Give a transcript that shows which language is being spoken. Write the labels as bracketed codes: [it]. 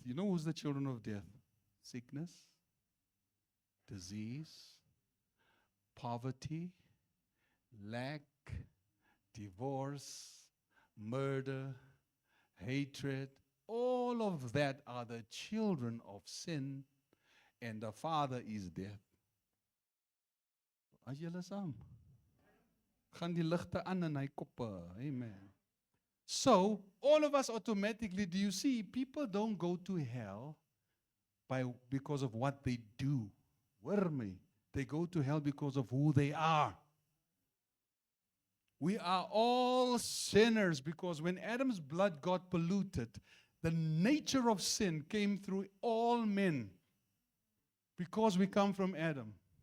[en] You know who's the children of death? Sickness, disease, poverty, lack, divorce, murder, hatred. All of that are the children of sin, and the father is death. [af] As julle saam? Gaan die ligte aan in hy koppe. Amen. [en] So, all of us automatically, do you see, people don't go to hell because of what they do. [af] Hoor my. [en] They go to hell because of who they are. We are all sinners because when Adam's blood got polluted, the nature of sin came through all men because we come from Adam.